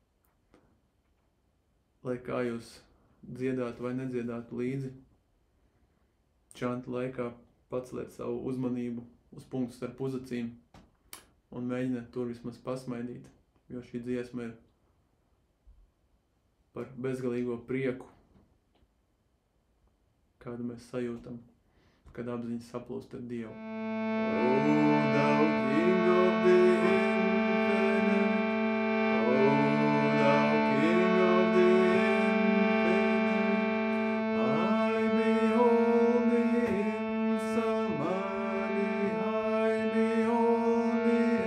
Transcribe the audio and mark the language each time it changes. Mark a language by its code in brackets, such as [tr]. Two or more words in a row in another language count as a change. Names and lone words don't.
[lv] Lai kā jūs dziedātu vai nedziedātu līdzi, čanta laikā paceliet savu uzmanību uz punktu starp uzacīm un mēģiniet tur vismaz pasmaidīt, jo šī dziesma ir par bezgalīgo prieku, kādu mēs sajūtam, kad apziņa saplūst ar Dievu. [en] O thou King of the infinite, O thou King of the infinite, I behold thee in samadhi, I behold thee